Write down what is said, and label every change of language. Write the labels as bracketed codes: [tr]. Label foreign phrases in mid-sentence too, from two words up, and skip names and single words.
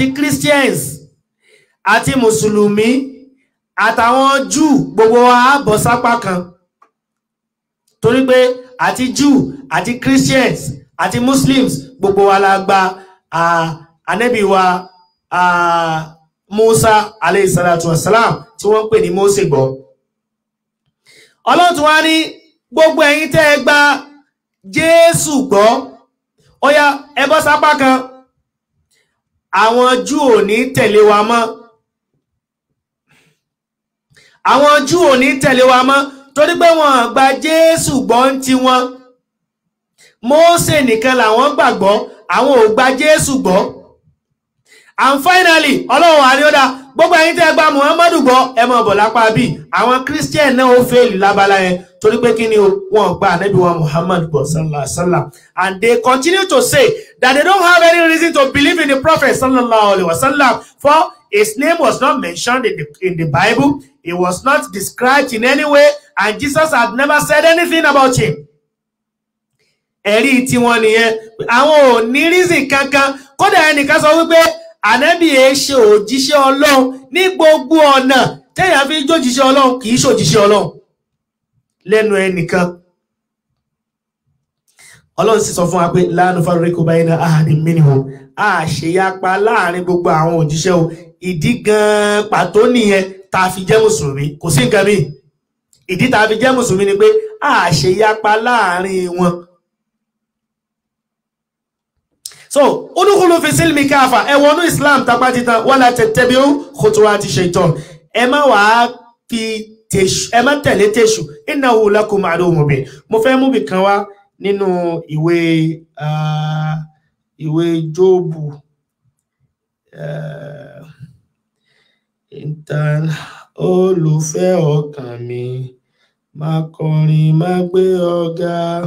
[yo] Àti Christians, àti mùsùlùmí àtàwọn Júù gbogbo wa bọ́ sápá kan torí pé àti Júù àti Christians àti Muslims gbogbo wa la gba ànábì wa Musa [ar] عليه الصلاة والسلام [yo] tí wọ́n pè ní Mósè gbọ́. Ọlọ́run tún wá ní gbogbo ẹ̀yin tẹ́ ẹ gba Jésù gbọ́ ó yá ẹ bọ́ sápá kan, àwọn Júù ò ní tẹ̀lé wa mọ́, àwọn Júù ò ní tẹ̀lé wa mọ́ torí pé wọ́n gba Jésù gbọ́ ń ti wọn. Mósè nìkan làwọn gbàgbọ́, àwọn ò gba Jésù gbọ́. [en] And finally [yo] Ọlọ́run àríọ́dá gbogbo ẹ̀yin tẹ́ gba Muhammadu gbọ́ ẹ mọ̀ bọ̀ lápá bí àwọn Christian náà ó fèèlì lábala yẹn torí pé kí ni wọ́n gba ànábì wa Muhammad gbọ́ [ar] صلى الله عليه وسلم, [en] and they continue to say that they don't have any reason to believe in the Prophet [ar] صلى الله عليه وسلم, [en] for his name was not mentioned in the Bible, he was not described in any way, and Jesus had never said anything about him. [yo] Ẹ̀rí tí wọ́n nìyẹn, àwọn ò ní reason kankan. Kódà ẹnìkan sọ wípé ànábì ẹ ṣe òjíṣẹ́ Ọlọ́run ní gbogbo ọ̀nà téèyàn fi jójíṣẹ́ Ọlọ́run kì í ṣòjíṣẹ́ Ọlọ́run lẹ́nu ẹnìkan. Ọlọ́run sì sọ fún wa pé [ar] لا نفرق بين أحد منهم, [yo] àṣeyapa láàrin gbogbo àwọn òjíṣẹ́ o. Ìdí gan pàtó nìyẹn tá a fi jẹ́ mùsùlùmí, kò sí nǹkan míì. Ìdí tá a fi jẹ́ mùsùlùmí ni pé àṣeyapa láàrin wọn. [ar] So ادخلوا في السلم كافة, [yo] ẹ wọnú Islam tapá títan [ar] ولا تتبعوا خطوات الشيطان, [yo] ẹ má wá fi tèṣù, ẹ má tẹ̀lé tèṣù, [ar] إنه لكم عدو مبين. [yo] Mo fẹ́ mú bí kan wá nínú ìwé Jóòbù ìtàn olùfẹ́ ọkàn mi, máa kọrin máa gbé ọ̀gá,